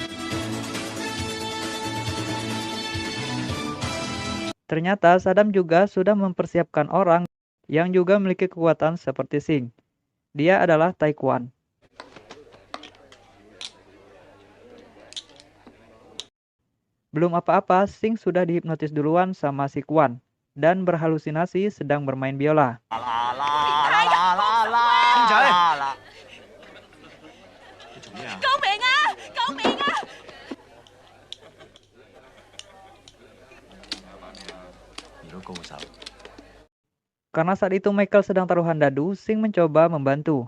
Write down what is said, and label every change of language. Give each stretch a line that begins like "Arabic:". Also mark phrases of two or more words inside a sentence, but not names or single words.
Indonesian: Ternyata Saddam juga sudah mempersiapkan orang yang juga memiliki kekuatan seperti Sing. Dia adalah Taekwon. Belum apa-apa, Sing sudah dihipnotis duluan sama si Kwon dan berhalusinasi sedang bermain biola.
Cantonese: 公仔，救命啊！救命啊！遇到高手。
Indonesian: Karena saat itu Michael sedang taruhan dadu, Sing mencoba membantu.